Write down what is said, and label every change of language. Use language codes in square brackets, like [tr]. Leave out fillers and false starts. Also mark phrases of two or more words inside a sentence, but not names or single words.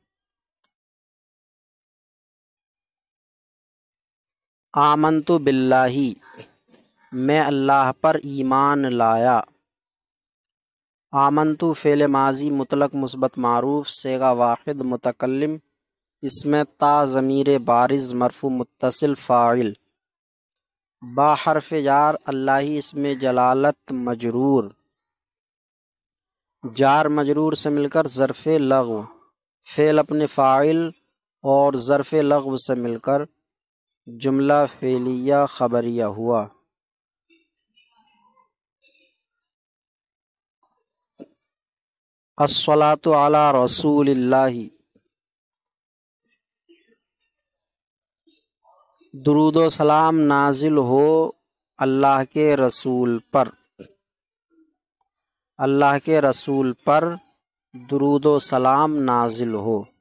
[ar] آمنت باللہ، [ur] میں اللہ پر ایمان لایا۔ آمنت فعل ماضی مطلق مثبت معروف صیغہ واحد متکلم، اس میں تا ضمیر بارز مرفوع متصل فاعل، با حرف جار اللہ ہی اس میں جلالت مجرور، جار مجرور سے مل کر ظرف لغو، فعل اپنے فاعل اور ظرف لغو سے مل کر جملہ فعلیہ خبریہ ہوا۔ [ar] الصلاۃ علی رسول اللہ، [ur] درود و سلام نازل ہو اللہ کے رسول پر، اللہ کے رسول پر درود و سلام نازل ہو۔